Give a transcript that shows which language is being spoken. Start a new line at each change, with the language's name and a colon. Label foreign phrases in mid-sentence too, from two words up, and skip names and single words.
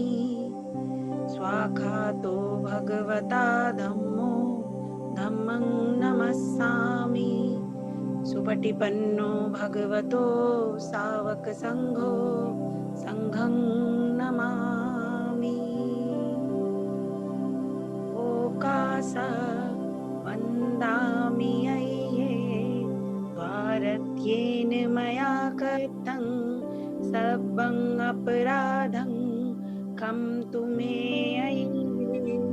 Pali: स्वाखातो भगवता धम्मो धम्मं नमस्सामि। सुपटिपन्नो भगवतो सावकसङ्घो संघं नमामि। ओकास वन्दामि अय्ये द्वारत्येन मया कृतं सर्वं अपराधं कं तु मे अय्ये।